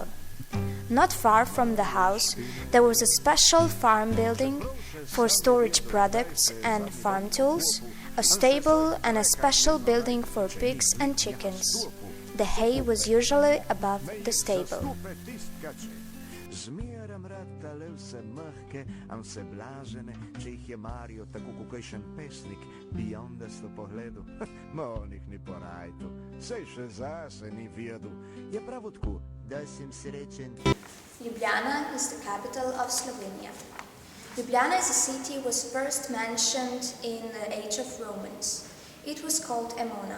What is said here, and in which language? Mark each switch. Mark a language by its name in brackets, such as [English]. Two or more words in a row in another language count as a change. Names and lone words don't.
[English] Not far from the house, there was a special farm building for storage products and farm tools, a stable and a special building for pigs and chickens. The hay was usually above the stable. [Slovenian] Zmeram rad tale vse mehke, a vse blažene, če jih je Mario tako kakšen pesnik, bijondasto pogledu. Ma on jih ni porajtu, sej še zase ni vedu. Je prav tako, da sem srečen. [English] Ljubljana is the capital of Slovenia. Ljubljana as a city was first mentioned in the age of Romans. It was called Emona.